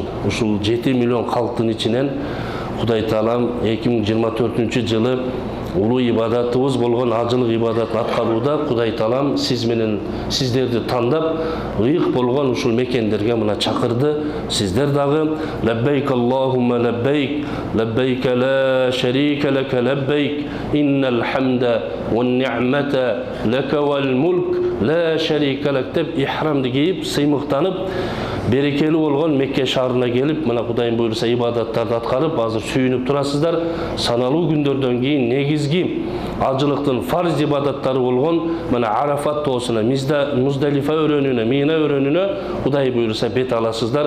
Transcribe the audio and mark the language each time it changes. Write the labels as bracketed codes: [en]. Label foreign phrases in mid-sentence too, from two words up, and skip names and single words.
[ky] Ушул 7 миллион калктын ичинен Кудай Таалам 2024 жылы улуу ибадатыбыз болгон ажылык ибадатын аткарууда Кудай Таалам сиз менен сиздерди тандап, ыйык болгон ушул мекендерге мына чакырды. Сиздер дагы [ar] لبيك اللهم لبيك لبيك لا شريك لك لبيك إن الحمد والنعمة لك والملك لا شريك لك [ky] деп ихрамды кийип, сыймыктанып, берекелүү болгон Мекке шаарына келип, мына Кудайым буйруса ибадаттарды аткарып, азыр сүйүнүп турасыздар. Саналуу күндөрдөн кийин негизги ажылыктын фарз ибадаттары болгон мына Арафат тоосуна, Муздалифа өрөөнүнө, Мина өрөөнүнө Кудай буйруса бет аласыздар.